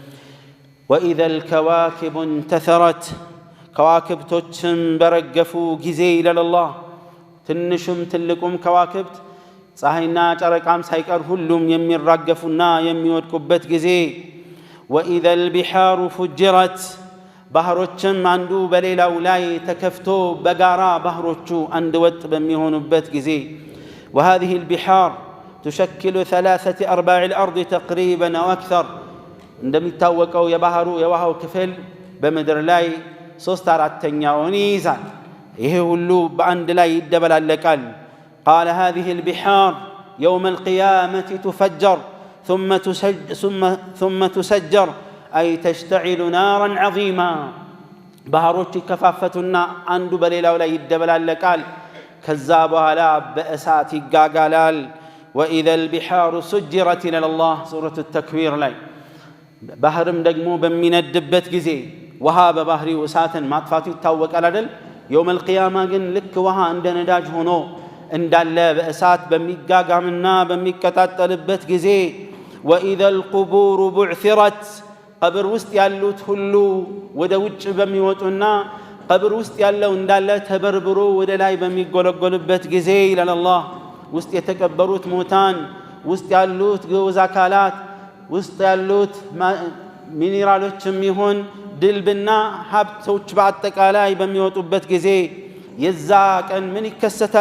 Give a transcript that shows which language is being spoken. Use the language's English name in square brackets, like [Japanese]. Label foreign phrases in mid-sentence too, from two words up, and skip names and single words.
[Arabic] وإذا الكواكب انتثرت [Amharic] ከዋክብቶችም በረገፉ ጊዜ ይላል አላህ ትንሹም ትልቁም ከዋክብት ፀሐይና ጨረቃም ሳይቀር ሁሉም የሚራገፉና የሚወድቁበት ጊዜ። [Arabic] وإذا البحار فجرت [Amharic] ባህሮችም አንዱ በሌላው ላይ ተከፍቶ በጋራ ባህሮቹ አንድ ወጥ በሚሆኑበት ጊዜ። [Arabic] وهذه البحار تشكل 3/4 الأرض تقريبا أو أكثر [Amharic] እንደሚታወቀው የባህሩ የውሃው ክፍል በምድር ላይ 3/4ኛውን ይይዛል። ይሄ ሁሉ በአንድ ላይ ይደበላለቃል። [Arabic] قال هذه البحار يوم القيامة تفجر ثم تسجر أي تشتعل نارا عظيما [Amharic] ባህሮች ይከፋፈቱና አንዱ በሌላው ላይ ይደበላለቃል። ከዛ በኋላ በእሳት ይጋጋላል። [Arabic] وإذا البحار سجرت إلى الله سورة التكوير [Amharic] ላይ ባህርም ደግሞ በሚነድበት ጊዜ ውሃ በባህሪው እሳትን ማጥፋቱ ይታወቃል አይደል? [Arabic] يوم القيامة [Amharic] ግን ልክ ውሃ እንደ ነዳጅ ሆኖ እንዳለ በእሳት በሚጋጋምና በሚቀጣጠልበት ጊዜ [Arabic] وإذا القبور بعثرت [Amharic] ቀብር ውስጥ ያሉት ሁሉ ወደ ውጭ በሚወጡና ቀብር ውስጥ ያለው እንዳለ ተበርብሮ ወደ ላይ በሚጎለጎልበት ጊዜ ይላል አላህ። ውስጥ የተቀበሩት ሞታን፣ ውስጥ ያሉት ግዑዝ አካላት፣ ውስጥ ያሉት ሚኒራሎችም ይሁን ድልብና ሀብቶች በአጠቃላይ በሚወጡበት ጊዜ የዛ ቀን ምን ይከሰታል?